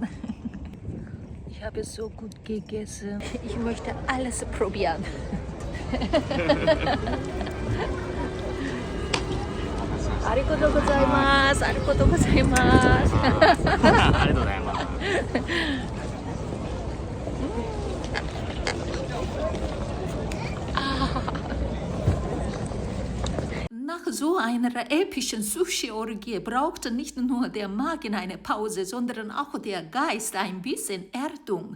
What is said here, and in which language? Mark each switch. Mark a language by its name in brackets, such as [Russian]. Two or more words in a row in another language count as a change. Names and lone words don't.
[German] Ich habe so gut gegessen. Ich möchte alles probieren. [Japanese] ありがとうございます. ありがとうございます. [German] Nach so einer epischen Sushi-Orgie brauchte nicht nur der Magen eine Pause, sondern auch der Geist ein bisschen Erdung.